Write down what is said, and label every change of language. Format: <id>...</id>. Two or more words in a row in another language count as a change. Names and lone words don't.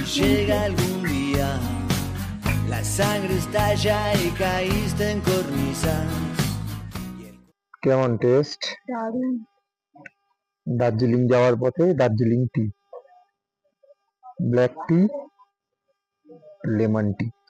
<es>Llega algún día, la sangre estalla y caíste en cornisas.</es> <bn>কেমন টেস্ট? দারুণ। দার্জিলিং যাওয়ার পথে</bn> <en>Darjeeling tea, black tea, lemon tea.</en>